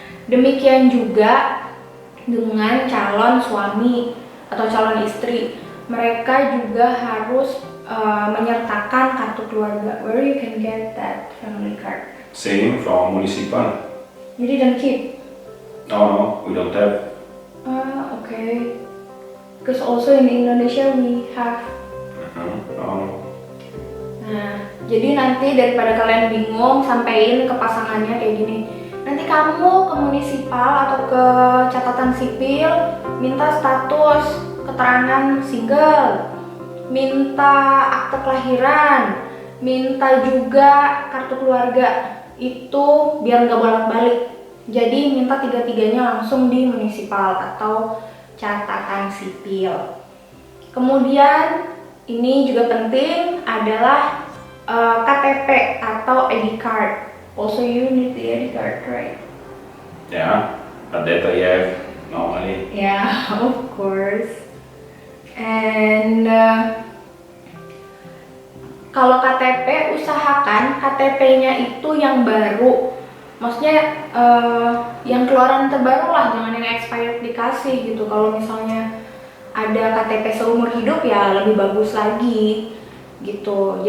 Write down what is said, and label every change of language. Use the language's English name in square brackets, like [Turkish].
[Indonesian] Demikian juga dengan calon suami atau calon istri, mereka juga harus menyertakan kartu keluarga. [English] Where you can get that family card? Same from municipal. You didn't keep? No, we don't have. Okay. Because also in Indonesia we have. No. [Indonesian] Nah, jadi nanti daripada kalian bingung, sampein ke pasangannya kayak gini. Nanti kamu ke munisipal atau ke catatan sipil, minta status keterangan single, minta akte kelahiran, minta juga kartu keluarga. Itu biar nggak bolak-balik. Jadi minta 3-tiganya langsung di munisipal atau catatan sipil. Kemudian ini juga penting adalah KTP atau ID card. [English] Also you need the ID card, right? Yeah, but that I have normally. Yeah, of course. [Indonesian] And kalau KTP, usahakan KTP-nya itu yang baru. Maksudnya yang keluaran terbaru lah, jangan yang expired dikasih gitu. Kalau misalnya ada KTP seumur hidup ya lebih bagus lagi gitu.